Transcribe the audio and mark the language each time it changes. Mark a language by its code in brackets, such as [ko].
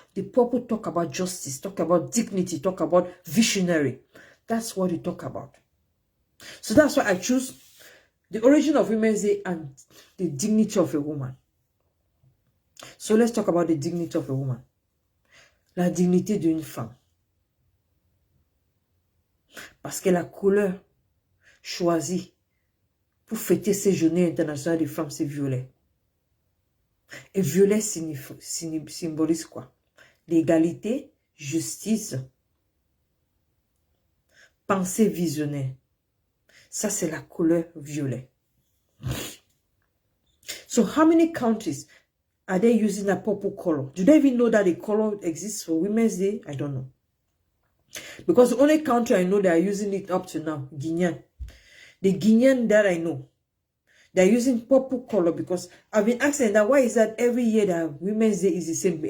[en] The purple talk about justice, talk about dignity, talk about visionary. That's what they talk about. So that's why I choose the origin of Women's Day and the dignity of a woman. So let's talk about the dignity of a woman. [fr] La dignité d'une femme. Parce que la couleur choisie pour fêter ces journées internationales des femmes, c'est violet. Et violet symbolise quoi? L'égalité, justice, pensée visionnaire. Ça, c'est la couleur violet. [en] So how many countries are they using that purple color? Do they even know that the color exists for Women's Day? I don't know. Because the only country I know that are using it up to now, Guinean. The Guinean that I know, they're using purple color because I've been asking that why is that every year that Women's Day is the same?